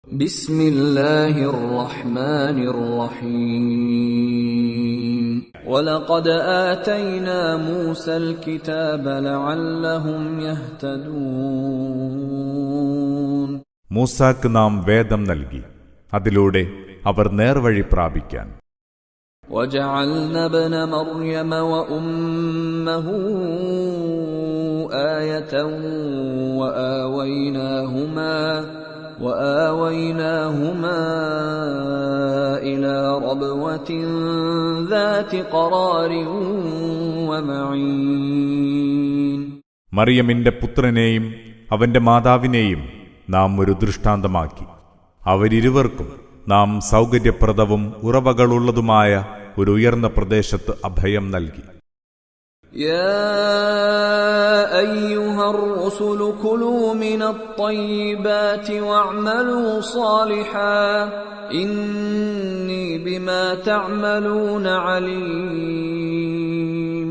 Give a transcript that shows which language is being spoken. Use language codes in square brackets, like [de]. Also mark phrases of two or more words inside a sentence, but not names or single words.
[ar] بسم الله الرحمن الرحيم. ولقد آتينا موسى الكتاب لعلهم يهتدون. [ml] മൂസാക്ക് നാം വേദം നൽകി, അതിലൂടെ അവർ നേർവഴി പ്രാപിക്കാൻ. [ar] وجعلنا ابن مريم وأمه آية وآويناهما إلى ربوة ذات قرار ومعين. [ml] മറിയമിന്റെ പുത്രനെയും അവന്റെ മാതാവിനെയും നാം ഒരു ദൃഷ്ടാന്തമാക്കി. അവരിരുവർക്കും നാം സൗകര്യപ്രദവും ഉറവകളുള്ളതുമായ ഒരു ഉയർന്ന പ്രദേശത്ത് അഭയം നൽകി. [ar] يا أيها الرسل كلوا من الطيبات واعملوا صالحا إني بما تعملون عليم.